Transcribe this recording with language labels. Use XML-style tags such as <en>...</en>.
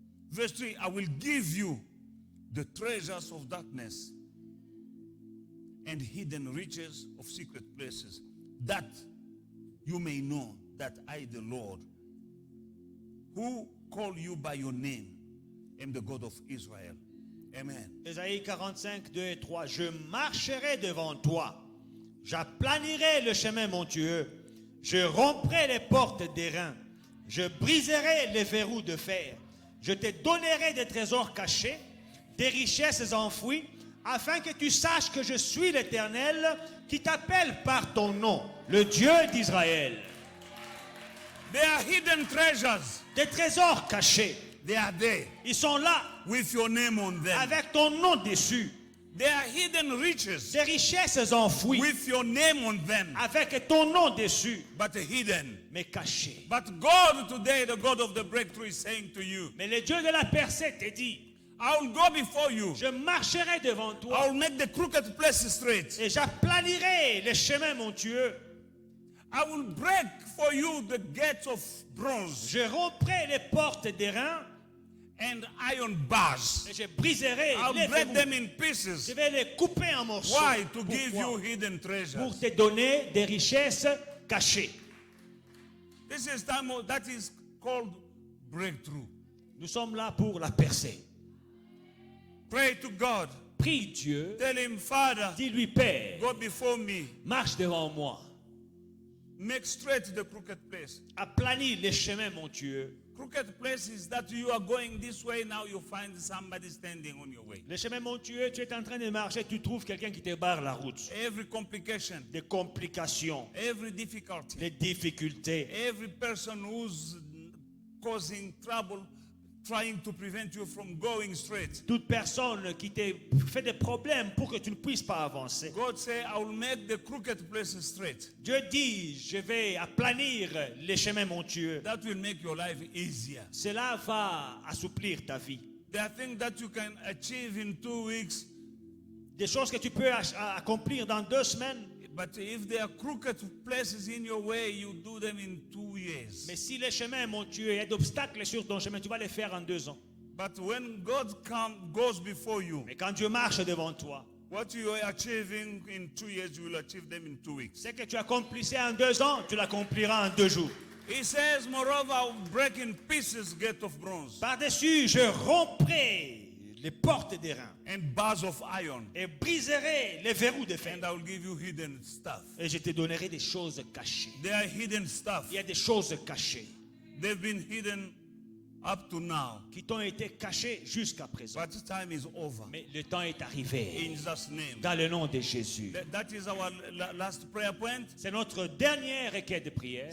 <en>Verse 3, I will give you the treasures of darkness and hidden riches of secret places, that you may know that I, the Lord, who call you by your name, am the God of Israel. Amen.</en> <fr>Ésaïe 45, 2 et 3. Je marcherai devant toi. J'aplanirai le chemin montueux. Je romprai les portes d'airain. Je briserai les verrous de fer. Je te donnerai des trésors cachés, des richesses enfouies, afin que tu saches que je suis l'Éternel qui t'appelle par ton nom, le Dieu d'Israël.</fr> <en>They are hidden treasures.</en> <fr>Des trésors cachés.</fr> <en>They are there</en> <fr>Ils sont là</fr> <en>with your name on them.</en> <fr>avec ton nom dessus.</fr> <en>They are hidden riches</en> <fr>Des richesses enfouies</fr> <en>with your name on them,</en> <fr>avec ton nom dessus,</fr> <en>but hidden.</en> <fr>mais cachées.</fr> <en>But God today, the God of the breakthrough, is saying to you,</en> <fr>Mais le Dieu de la percée te dit,</fr> <en>I will go before you.</en> <fr>je marcherai devant</fr> <en>I</en> <fr>toi</fr> <en>will make the crooked places straight.</en> <fr>et j'aplanirai les chemins montueux.</fr> <en>I will break for you the gates of bronze</en> <fr>Je romprai les portes d'airain</fr> <en>and iron bars.</en> <fr>et je briserai</fr> <en>I'll</en> <fr>les</fr> <en>break</en> <fr>verrous.</fr> <en>them in pieces.</en> <fr>Je vais les couper en morceaux.</fr> <en>Why? To give</en> <fr>Pourquoi?</fr> <en>you hidden treasures.</en> <fr>Pour te donner des richesses cachées.</fr> <en>This is time that is called breakthrough.</en> <fr>Nous sommes là pour la percée.</fr> <en>Pray to God.</en> <fr>Prie Dieu,</fr> <en>Tell him, Father,</en> <fr>dis-lui, Père,</fr> <en>go before me.</en> <fr>marche devant moi.</fr> <en>Make straight the crooked place.</en> <fr>Aplanis les chemins montueux.</fr> <en>Crooked place is that you are going this way, now you find somebody standing on your way.</en> <fr>Les chemins montueux, tu es en train de marcher, tu trouves quelqu'un qui te barre la route.</fr> <en>Every complication,</en> <fr>Des complications,</fr> <en>every difficulty,</en> <fr>des difficultés.</fr> <en>every person who's causing trouble, trying to prevent you from going straight.</en> <fr>Toute personne qui te fait des problèmes pour que tu ne puisses pas avancer.</fr> <en>God say, I will make the crooked places straight.</en> <fr>Dieu dit, je vais aplanir les chemins montueux.</fr> <en>That will make your life easier.</en> <fr>Cela va assouplir ta vie.</fr> <en>There are things that you can achieve in 2 weeks,</en> <fr>Des choses que tu peux accomplir dans 2 semaines.</fr> <en>but if there are crooked places in your way, you do them in 2 years.</en> <fr>Mais si les chemins montueux, il y a d'obstacles sur ton chemin, tu vas les faire en 2 ans.</fr> <en>But when God goes before you,</en> <fr>Mais quand Dieu marche devant toi,</fr> <en>what you are achieving in 2 years, you will achieve them in 2 weeks.</en> <fr>ce que tu accomplissais en 2 ans, tu l'accompliras en 2 jours.</fr> <en>He says, moreover, I will break in pieces gate of bronze.</en> <fr>Par-dessus, je romprai les portes des reins</fr> <en>and bars of iron.</en> <fr>et briserai les verrous de fer.</fr> <en>And I will give you hidden stuff.</en> <fr>Et je te donnerai des choses cachées.</fr> <en>They are hidden stuff.</en> <fr>Il y a des choses cachées</fr> <en>They've been hidden up to now.</en> <fr>qui t'ont été cachées jusqu'à présent.</fr> <en>But time is over.</en> <fr>Mais le temps est arrivé.</fr> <en>In Jesus' name.</en> <fr>Dans le nom de Jésus.</fr> <en>That is our last prayer point.</en> <fr>C'est notre dernière requête de prière.</fr>